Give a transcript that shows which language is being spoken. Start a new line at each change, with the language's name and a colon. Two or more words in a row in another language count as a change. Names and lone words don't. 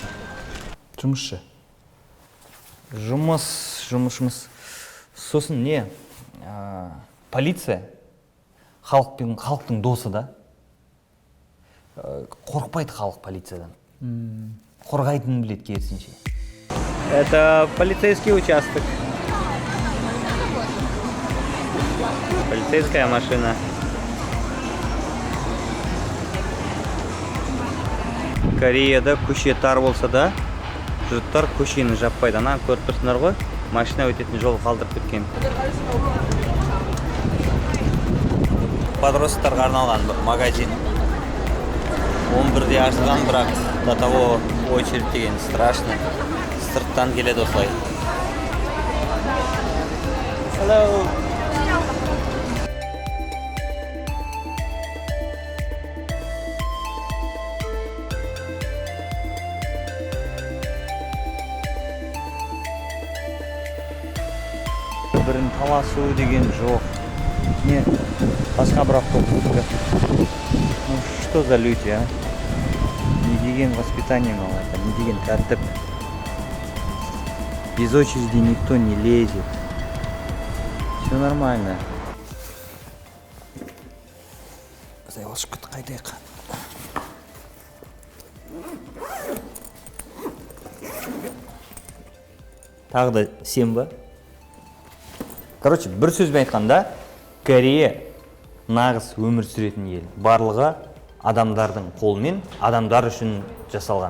Kazakh: Жұмысшы. Жұмыс. Сосын не? Полиция халықтың досы да. Қорқпайды халық полициядан. Қорғайтынын біледі керісінше.
Russian: Это полицейский участок. Полицейская машина.
Kazakh: Кореяда көше тар болса да, жұрттар көшені жаппайды. Ана көріп тұрсыңдар ғой, машина өтетін жол қалдырып кеткен. Подросттарға арналған бір магазин. 11-де ашылған, бірақ
Russian: до того очередь
Kazakh: деген страшно. Сырттан келеді осылай. Hello. Бірін таласу деген жоқ. Не, басқа бір автобустікі.
Russian: Ну, что за люди, а?
Kazakh: Не деген
Russian: воспитание мало, это
Kazakh: не деген тәртіп.
Russian: Без очереди никто не лезет. Все нормально.
Kazakh: велосипедті қайтайық. Тағы да сен ба? Короче, бір сөзбен айтқанда, Корея нағыз өмір сүретін ел. Барлығы адамдардың қолымен, адамдар үшін жасалған.